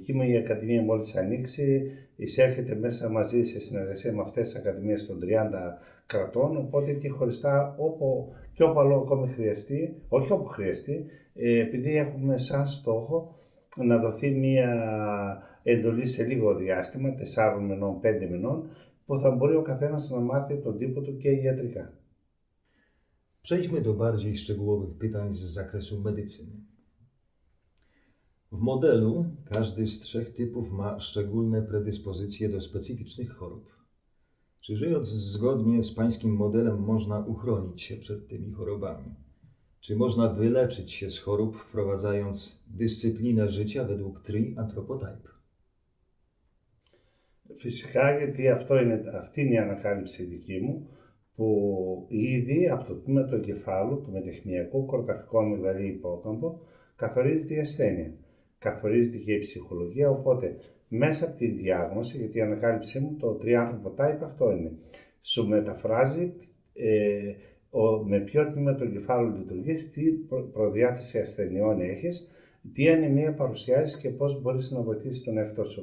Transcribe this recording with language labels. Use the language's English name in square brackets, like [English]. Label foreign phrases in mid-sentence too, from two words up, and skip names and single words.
[Greek] μου η Ακαδημία μόλις ανοίξει, εισέρχεται μέσα μαζί σε συνεργασία με αυτές τις ακαδημίες των 30 κρατών, οπότε και χωριστά όπου αλλού ακόμη χρειαστεί, όχι όπου χρειαστεί, επειδή έχουμε σαν στόχο να δοθεί μία εντολή σε λίγο διάστημα, 4 μηνών, 5 μηνών, που θα μπορεί ο καθένας να μάθει τον τύπο του και ιατρικά. [Polish] Przejdźmy do bardziej szczegółowych pytań z zakresu medycyny. W modelu każdy z 3 typów ma szczególne predyspozycje do specyficznych chorób. Czy żyjąc zgodnie z pańskim modelem można uchronić się przed tymi chorobami? Czy można wyleczyć się z chorób, wprowadzając dyscyplinę życia według Tree Anthropotype? [Greek] Φυσικά, γιατί αυτή είναι η ανακάλυψη δική μου, που ήδη από το τμήμα του εγκεφάλου, του μετεχμιακού κορταφικού αμυγδαλή υπόκαμπο, καθορίζεται η ασθένεια. Καθορίζεται και η ψυχολογία, οπότε μέσα από την διάγνωση, γιατί η ανακάλυψή μου, το Tree Anthropotype αυτό είναι, σου μεταφράζει με ποιο τμήμα του εγκεφάλου λειτουργείς, τι προδιάθεση ασθενειών έχεις, τι ανεμία παρουσιάζεις και πώς μπορείς να βοηθήσεις τον εαυτό σου.